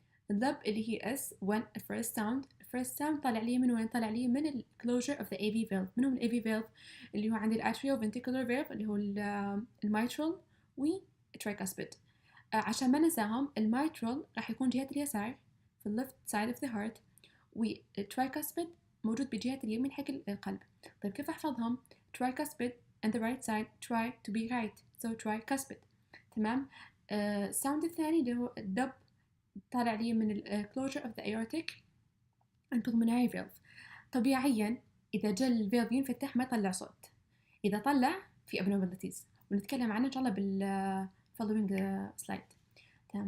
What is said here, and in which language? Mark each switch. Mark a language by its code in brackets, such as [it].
[ar] اللب اللي هي [en] S when first sound [ar] طالع لي من وين؟ طالع لي من ال [en] closure of the AV valve. [ar] منهم ال AV valve؟ اللي هو عند ال atrioventricular valve اللي هو الميترال والترايكاسبيد. عشان ما ننساهم، الميترال راح يكون جهة اليسار في ال [en] left side of the heart، [ar] والترايكاسبيد موجود بجهة اليمين حق القلب. طيب كيف أحفظهم؟ [en] tricuspid and the right side try to be right, so tricuspid. [ar] تمام. الساوند الثاني اللي هو الدب طالع لي من ال [en] closure of the aortic and pulmonary valve. [ar] طبيعيا إذا جا الفالف ينفتح ما يطلع صوت، إذا طلع في abnormalities ونتكلم عنها إن شاء الله بال [en] following slide. [ar] تمام.